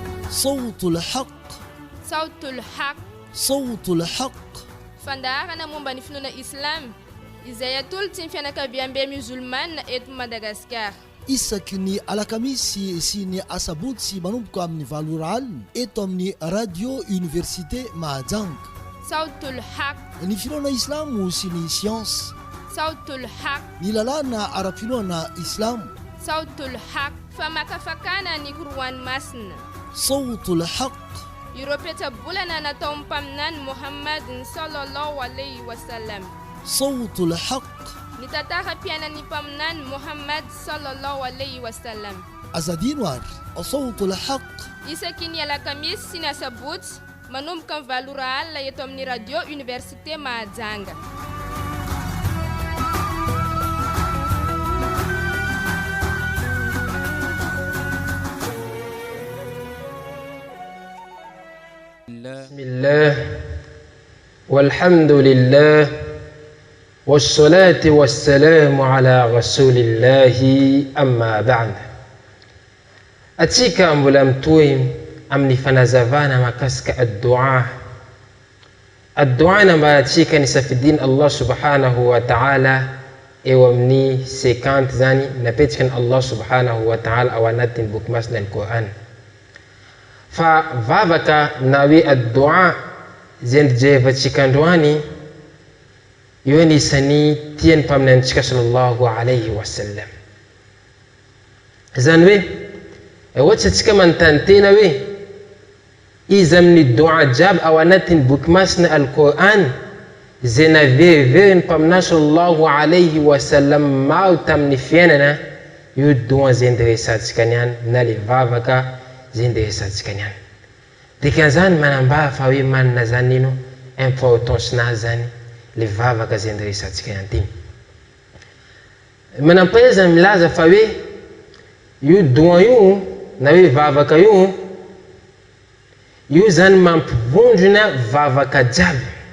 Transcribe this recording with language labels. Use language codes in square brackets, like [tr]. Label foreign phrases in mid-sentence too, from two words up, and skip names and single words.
[ar] صوت الحق صوت الحق صوت الحق [mg] fandarana momba ny finoana islam izay atolotsy ny fianakaviam-be musulmane eto Madagasikara isaky ny alakamisy sy ny asabotsy manomboka amin'ny valora alina eto amin'ny radio université Mahajanga. Sautul Haq, ny finoana islamo sy ny science. Sautul Haq, ny lalàna ara-pinoana islamo. Sautul Haq, famakafakana ny koroany masina. Sautul Haq, ireo petsabolana natao mpaminany Muhammad [ar] صلى الله عليه وسلم. [mg] Sautul Haq, ny tantara-piainan'ny mpaminany Muhammad [ar] صلى الله عليه وسلم. [mg] azadino ary Sautul Haq, isaky ny alakamisy sy ny asabotsy manomboka ny valora alina eto amin'ny radio université Mahajanga. [ar] بسم الله والحمد لله والصلاة والسلام على رسول الله أما بعد. [mg] Atsika mbola mitohy amin'ny fanazavana makasika ad-dua. Ad-dua namba atsika ni safidin [ar] الله سبحانه وتعالى [mg] eo amin'ny 50 zany napetraka ny [ar] الله سبحانه وتعالى [mg] ao anatin'ny boky masina al-Quran. Fa vavaka na hoe ad-dua zay ndrehevatsika androany io ny isany tian'ny mpaminantsika [ar] صلى الله عليه وسلم. [mg] Zany hoe ohatsy atsika manontany tena hoe izy amin'ny dua jiaby ao anatin'ny boky masina al-Quran zay naverivery ny mpaminany [ar] صلى الله عليه وسلم [mg] maro tamin'ny fiainana, io dua zay ndiresantsika niany na le vavaka zay ndiresantsika niany. Dikan'izany manambara fa hoe manana zany ino importance nazy zany le vavaka zay ndiresantsika niany ty. Manampaeza milaza fa hoe io dua io na hoe vavaka io zany mampivondrona vavaka jiaby.